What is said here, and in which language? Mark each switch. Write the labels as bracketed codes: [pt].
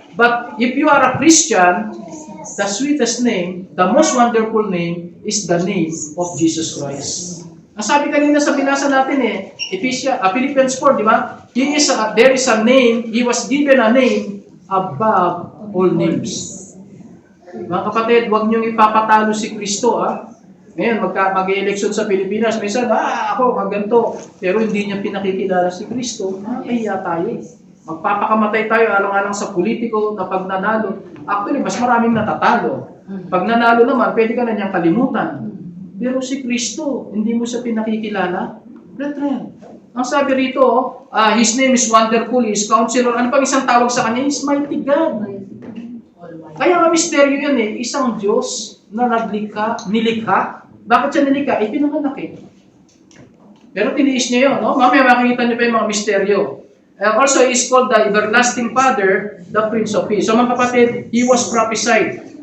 [en] But if you are a Christian, the sweetest name, the most wonderful name, is the name of Jesus Christ. [tl] Ang sabi kanina sa binasa natin Philippians 4, di ba? [en] There is a name, He was given a name above all names. [tl] Mga kapatid, huwag niyong ipapatalo si Kristo, ha? Ngayon, mag-eleksyon sa Pilipinas, minsan, ako, magganto. Pero hindi niya pinakikilala si Kristo, kaya tayo. Magpapakamatay tayo alang-alang sa politiko na pag nanalo. Actually, mas maraming natatalo. Pag nanalo naman, pwede ka na niyang kalimutan. Pero si Kristo, hindi mo siya pinakikilala. [en] Brethren, [tl] ang sabi rito, [en] His name is Wonderful, He is Counselor. [tl] Ano pang isang tawag sa kanya? [en] He is Mighty God. [tl] Kaya nga misteryo yun eh. Isang Diyos na nilikha. Bakit siya nilikha? Pinanganak eh. Pero tiniis niya yun, no? Mamaya makikita niyo pa yung mga misteryo. [en] Also, He is called the Everlasting Father, the Prince of Peace. [tl] So mga kapatid, [en] He was prophesied.